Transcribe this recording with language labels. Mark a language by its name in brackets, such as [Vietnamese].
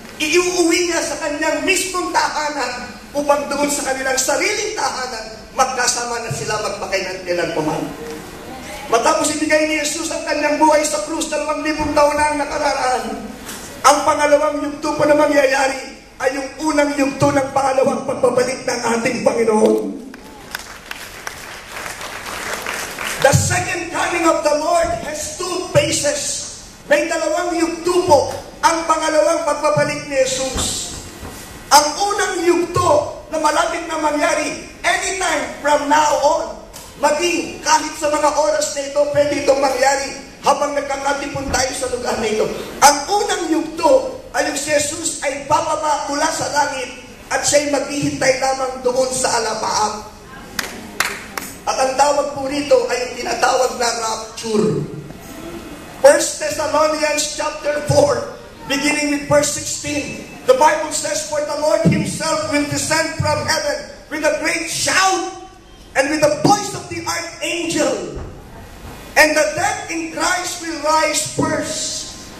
[Filipino] Iuuwi niya sa kanyang mismong tahanan upang doon sa kanilang sariling tahanan magkasama na sila magpakailan-kailanman. Matapos ibigay ni Jesus ang kanyang buhay sa krus, 2,000 taon na ang nakararaan. Ang pangalawang yugto po na mangyayari ay yung unang yugto ng pangalawang pagbabalik ng ating Panginoon. [English] The second coming of the Lord has two phases. [Filipino] May dalawang yugto po ang pangalawang pagbabalik ni Jesus. Ang unang yugto na malapit na mangyari [English] anytime from now on, [Filipino] maging kahit sa mga oras na ito, pwede itong mangyari habang nagkakatipon tayo sa lugar na ito. Ang unang yugto ay yung si Jesus ay bababa mula sa langit at siya'y maghihintay lamang doon sa alapaap. At ang tawag po rito ay yung tinatawag na rapture. [English] 1 Thessalonians chapter 4, beginning with verse 16, the Bible says, "For the Lord Himself will descend from heaven with a great shout and with the voice of the archangel, and the dead in Christ will rise first.